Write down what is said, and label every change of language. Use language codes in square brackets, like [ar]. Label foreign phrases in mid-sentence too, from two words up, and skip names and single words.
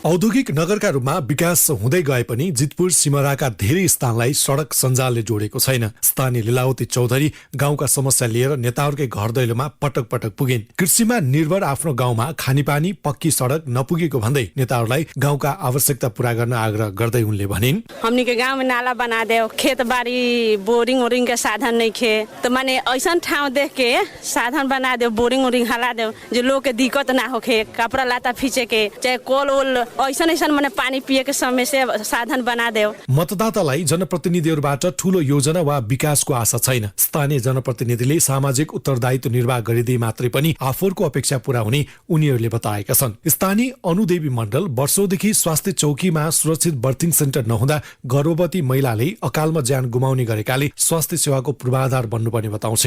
[ne] औद्योगिक नगरका रूपमा विकास हुँदै गए पनि जितपुर सिमराका धेरै स्थानलाई सडक सञ्जालले जोडेको छैन। स्थानीय लीलावती चौधरी गाउँका समस्या लिएर नेताहरूकै घर दैलोमा पटक पटक पुगिन्। कृषिमा निर्भर आफ्नो गाउँमा खानेपानी पक्की सडक नपुगेको भन्दै नेताहरूलाई गाउँका आवश्यकता पूरा गर्न आग्रह गर्दै उनले भनिन्, [bho] हमनी के गाँव में नाला बना दे, खेत बाड़ी बोरिंग ओरिंग के साधन नहीं खे, तो माने ऐसा ठाव देख के साधन बना दे, बोरिंग ओरिंग हला दे, जो लोग के दिक्कत ना होखे, कपड़ा लाता फीचे के, चाहे कोल ओल ऐसा ऐसा माने पानी पिए के समय से साधन बना दे। [ne] मतदातालाई जनप्रतिनिधिहरूबाट ठूलो योजना वा विकासको आशा छैन। स्थानीय जनप्रतिनिधिले सामाजिक उत्तरदायित्व निर्वाह गरिदिए मात्रै पनि आफूहरूको अपेक्षा पूरा हुने उनीहरूले बताएका छन्। स्थानीय अनुदेवी मण्डल वर्षौंदेखि स्वास्थ्य चौकीमा सुरक्षित बर्थिङ सेन्टर नहुँदा गर्भवती महिलाले अकालमा ज्यान गुमाउने गरेकाले स्वास्थ्य सेवाको पूर्वाधार बन्नुपर्ने बताउँछिन्।